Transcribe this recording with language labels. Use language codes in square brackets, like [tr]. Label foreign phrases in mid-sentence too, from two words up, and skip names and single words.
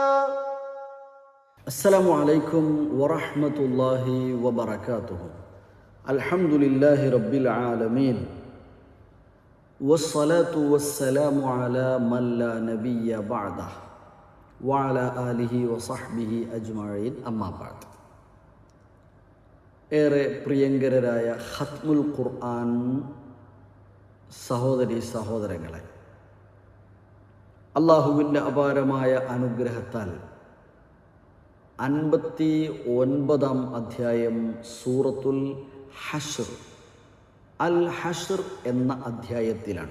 [ar] السلام عليكم ورحمة الله وبركاته. الحمد لله رب العالمين والصلاة والسلام على من لا نبي بعده وعلى آله وصحبه أجمعين أما بعد. [ml] ഏറെ പ്രിയങ്കരരായ ഖത്മുൽ ഖുർആൻ സഹോദരി സഹോദരങ്ങളെ, അള്ളാഹുവിൻ്റെ അപാരമായ അനുഗ്രഹത്താൽ 59-ാം അധ്യായം സൂറത്തുൽ ഹശ്ർ, അൽ ഹശ്ർ എന്ന അധ്യായത്തിലാണ്.